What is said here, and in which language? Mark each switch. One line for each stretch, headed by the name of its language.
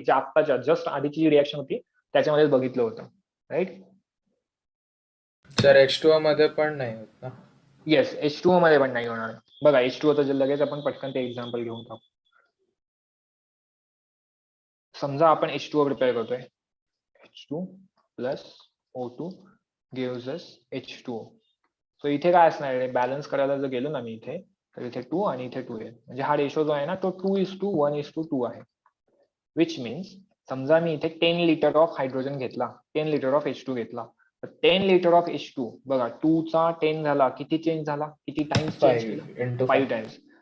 Marathi: जे आत्ताच्या जस्ट आधीची जी रिएक्शन होती त्याच्यामध्ये बघितलं होतं, राईट? सर H2O मध्ये पण नाही होत ना? येस H2O मध्ये पण नाही होणार. बघा H2O चं लगेच आपण पटकन ते एक्झाम्पल घेऊन टाकू. समजा आपण H2O प्रिपेअर करतोय.
English: H2 plus O2 gives us H2O.
Marathi: So इथे काय असणार आहे, बॅलन्स करायला जर गेलो ना मी इथे, तर इथे 2 आणि इथे 2 आहे. म्हणजे हा रेशो जो आहे ना तो 2:1:2 आहे. विच मीन्स समजा मी इथे 10 लिटर ऑफ हायड्रोजन घेतला, 10 लिटर ऑफ H2 घेतला, तर 10 लिटर ऑफ H2 बघा 2 चा 10 झाला, किती चेंज झाला, किती टाइम्स चेंज केला, 5 टाइम्स.